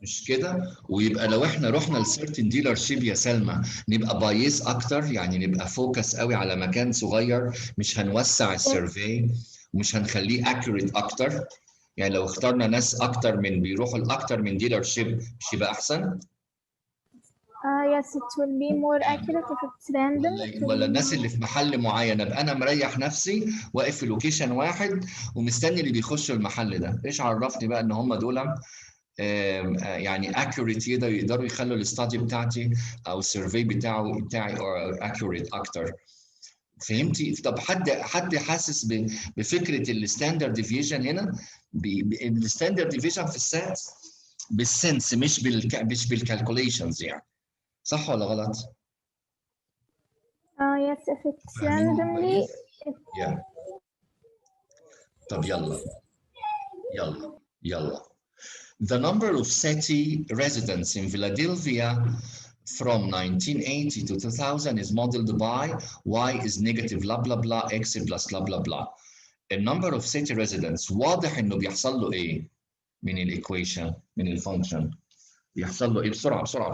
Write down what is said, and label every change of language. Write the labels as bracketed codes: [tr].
[ar] مش كده؟ ويبقى لو احنا رحنا لسيرتن ديلر شيب يا سلمى نبقى بايس اكتر، يعني نبقى فوكس قوي على مكان صغير، مش هنوسع السيرفي ومش هنخليه اكيوريت اكتر. يعني لو اخترنا ناس اكتر من بيروحوا لاكتر من ديلر شيب مش يبقى احسن؟ [en] Yes, it will be more accurate if it's random. [ar] ولا الناس اللي في محل معين ابقى انا مريح نفسي واقف في لوكيشن واحد ومستني اللي بيخشوا المحل ده، ايش عرفني بقى ان هم دول يعني accurate، يقدروا يخلوا الاستادي بتاعتي او السيرفي بتاعي accurate اكتر. فهمتي؟ طب حد حاسس بفكره الستاندرد ديفيجن هنا؟ الستاندرد ديفيجن في السات بالسنس مش بالكالكوليشنز، يعني صح ولا غلط؟ [en] Yes, if it's randomly. yeah. [ar] طب يلا. [en] The number of city residents in Philadelphia from 1980 to 2000 is modeled by y is negative blah blah blah x plus blah blah blah. The number of city residents [ar] واضح انه بيحصل له ايه من الايكويشن، من الفانكشن؟ بيحصل له ايه؟ بسرعه.